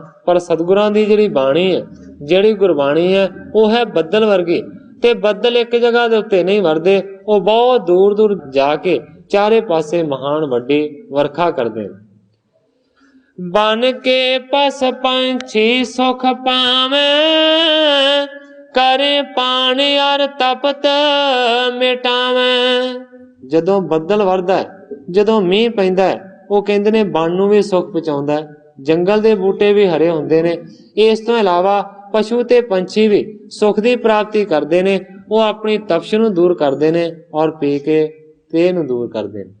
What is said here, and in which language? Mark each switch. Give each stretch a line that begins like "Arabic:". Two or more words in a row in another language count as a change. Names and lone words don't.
Punjabi: ਪਰ ਸਤਿਗੁਰਾਂ ਦੀ ਜਿਹੜੀ ਬਾਣੀ ਹੈ, ਜਿਹੜੀ ਗੁਰਬਾਣੀ ਹੈ, ਉਹ ਹੈ ਬੱਦਲ ਵਰਗੀ, ਤੇ ਬੱਦਲ ਇੱਕ ਜਗ੍ਹਾ ਦੇ ਉੱਤੇ ਨਹੀਂ ਵਰਦੇ, ਉਹ ਬਹੁਤ ਦੂਰ ਦੂਰ ਜਾ ਕੇ ਚਾਰੇ ਪਾਸੇ ਮਹਾਨ ਵੱਡੀ ਵਰਖਾ ਕਰਦੇ।
Braj: ਬਨ ਕੇ ਪਸ ਪੰਛੀ ਸੁਖ ਪਾਵੇਂ, करे पान अर तपत मिटावें।
Punjabi: ਜਦੋਂ ਬੱਦਲ ਵਰਦਾ ਹੈ, ਜਦੋਂ ਮੀਂਹ ਪੈਂਦਾ ਹੈ, ਉਹ ਕਹਿੰਦੇ ਨੇ ਬਣ ਨੂੰ ਵੀ ਸੁੱਖ ਪਹੁੰਚਾਉਂਦਾ ਹੈ, ਜੰਗਲ ਦੇ ਬੂਟੇ ਵੀ ਹਰੇ ਹੁੰਦੇ ਨੇ। ਇਸ ਤੋਂ ਇਲਾਵਾ ਪਸ਼ੂ ਤੇ ਪੰਛੀ ਵੀ ਸੁੱਖ ਦੀ ਪ੍ਰਾਪਤੀ ਕਰਦੇ ਨੇ। ਉਹ ਆਪਣੀ ਤਪਸ਼ ਨੂੰ ਦੂਰ ਕਰਦੇ ਨੇ ਔਰ ਪੀ ਕੇ ਤੇ ਨੂੰ ਦੂਰ ਕਰਦੇ ਨੇ।